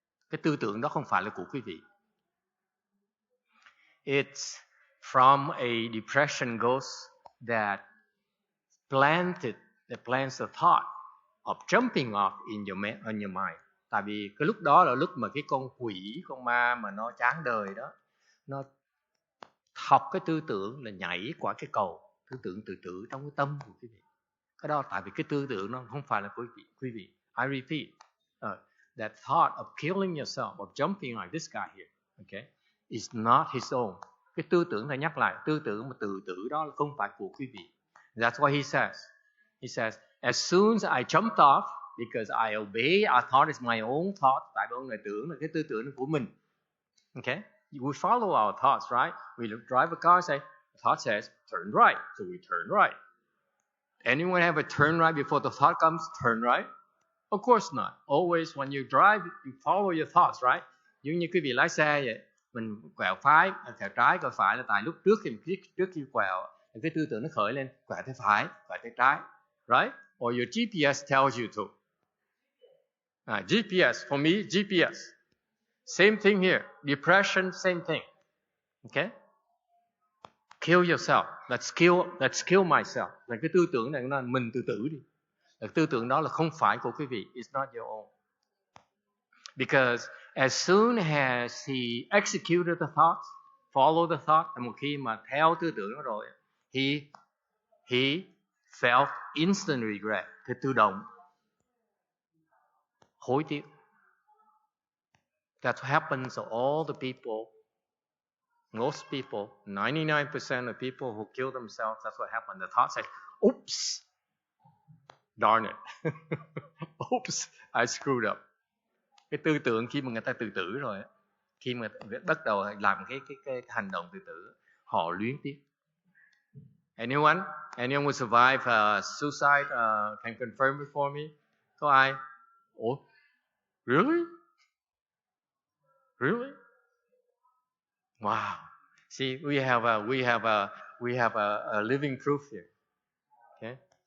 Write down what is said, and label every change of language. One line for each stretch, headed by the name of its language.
Vietnamese: Cái tư tưởng đó không phải là của quý vị.
English: It's from a depression ghost that plants the thought of jumping off in your mind.
Vietnamese: Tại vì cái lúc đó là lúc mà cái con quỷ, con ma mà nó chán đời đó, nó học cái tư tưởng là nhảy qua cái cầu, tư tưởng tự tử trong cái tâm của quý vị. Cái đó tại vì cái tư tưởng nó không phải là của quý vị.
English: I repeat, that thought of killing yourself, of jumping like this guy here, okay, is not his own.
Vietnamese: Cái tư tưởng này nhắc lại, tư tưởng mà tự tử đó là không phải của quý vị.
English: That's what he says. He says, as soon as I jumped off, because I obey, I thought it's my own thought.
Vietnamese: Tại vì ông này tưởng là cái tư tưởng của mình.
English: Okay? We follow our thoughts, right? We drive a car, say, the thought says, turn right. So we turn right. Anyone have a turn right before the thought comes, turn right? Of course not. Always when you drive, you follow your thoughts, right?
Vietnamese: Giống như quý vị lái xe vậy. Mình quẹo trái, quẹo phải là tại lúc trước khi quẹo, cái tư tưởng nó khởi lên, quẹo tay phải, quẹo tay trái.
English: Right? Or your GPS tells you to. GPS, for me, GPS. Same thing here. Depression, same thing. Okay? Kill yourself. Let's kill myself.
Vietnamese: Là cái tư tưởng này nó mình tự tử đi. Là tư tưởng đó là không phải của quý vị.
English: It's not your own. Because as soon as he executed the thoughts, follow the thought,
Vietnamese: một khi mà theo tư tưởng đó rồi,
English: he felt instant regret,
Vietnamese: cái tự động hối tiếc.
English: That's what happens to all the people, most people, 99% of people who kill themselves, that's what happened. The thought says, oops, darn it. Oops, I screwed up.
Vietnamese: Cái tư tưởng khi mà người ta tự tử rồi, khi mà bắt đầu làm cái hành động tự tử, họ luyến tiếc.
English: Anyone who survived suicide can confirm it for me?
Vietnamese: Có ai?
English: Oh, really? Really? Wow. See, we have a living proof here. Okay?